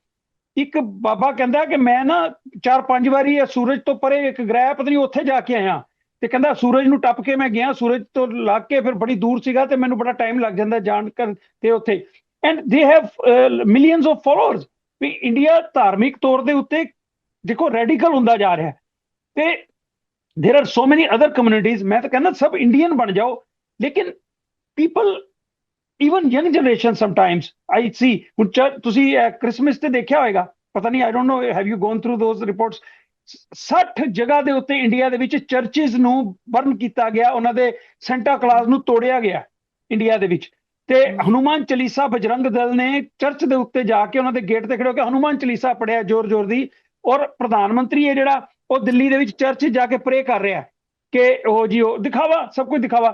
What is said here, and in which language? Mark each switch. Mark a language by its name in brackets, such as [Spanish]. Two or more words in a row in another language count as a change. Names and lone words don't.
[Punjabi] ਇੱਕ ਬਾਬਾ ਕਹਿੰਦਾ ਕਿ ਮੈਂ ਨਾ 4-5 ਵਾਰੀ ਸੂਰਜ ਤੋਂ ਪਰੇ ਇੱਕ ਗ੍ਰਹਿ ਪਤਾ ਨਹੀਂ ਉੱਥੇ ਜਾ ਕੇ ਆਇਆ, ਤੇ ਕਹਿੰਦਾ ਸੂਰਜ ਨੂੰ ਟੱਪ ਕੇ ਮੈਂ ਗਿਆ, ਸੂਰਜ ਤੋਂ ਲੱਗ ਕੇ ਫਿਰ ਬੜੀ ਦੂਰ ਸੀਗਾ ਤੇ ਮੈਨੂੰ ਬੜਾ ਟਾਈਮ ਲੱਗ ਜਾਂਦਾ ਜਾਣ ਕਰ ਤੇ ਉੱਥੇ। [English] And they have millions of followers. [Punjabi] ਵੀ ਇੰਡੀਆ ਧਾਰਮਿਕ ਤੌਰ ਦੇ ਉੱਤੇ ਦੇਖੋ ਰੈਡੀਕਲ ਹੁੰਦਾ ਜਾ ਰਿਹਾ ਤੇ [English] there are so many other communities. [Punjabi] ਮੈਂ ਤਾਂ ਕਹਿੰਦਾ ਸਭ ਇੰਡੀਅਨ ਬਣ ਜਾਓ, ਲੇਕਿਨ ਪੀਪਲ [English] even young generation sometimes I see, [Punjabi] ਹੁਣ ਤੁਸੀਂ ਕ੍ਰਿਸਮਸ ਤੇ ਦੇਖਿਆ ਹੋਏਗਾ, ਪਤਾ ਨਹੀਂ, [English] I don't know, have you gone through those reports? [Punjabi] 60 ਜਗ੍ਹਾ ਦੇ ਉੱਤੇ ਇੰਡੀਆ ਦੇ ਵਿੱਚ ਚਰਚਿਸ ਨੂੰ ਬਰਨ ਕੀਤਾ ਗਿਆ, ਉਹਨਾਂ ਦੇ ਸੈਂਟਾ ਕਲਾਸ ਨੂੰ ਤੋੜਿਆ ਗਿਆ ਇੰਡੀਆ ਦੇ ਵਿੱਚ। ਤੇ ਹਨੂਮਾਨ ਚਾਲੀਸਾ ਬਜਰੰਗ ਦਲ ਨੇ ਚਰਚ ਦੇ ਉੱਤੇ ਜਾ ਕੇ ਉਹਨਾਂ ਦੇ ਗੇਟ ਤੇ ਖੜੇ ਹੋ ਕੇ ਹਨੂਮਾਨ ਚਾਲੀਸਾ ਪੜਿਆ ਜ਼ੋਰ ਦੀ, ਔਰ ਪ੍ਰਧਾਨ ਮੰਤਰੀ ਹੈ ਜਿਹੜਾ ਉਹ ਦਿੱਲੀ ਦੇ ਵਿੱਚ ਚਰਚ ਜਾ ਕੇ ਪ੍ਰੇ ਕਰ ਰਿਹਾ ਕਿ ਉਹ ਜੀ ਉਹ ਦਿਖਾਵਾ, ਸਭ ਕੁਝ ਦਿਖਾਵਾ।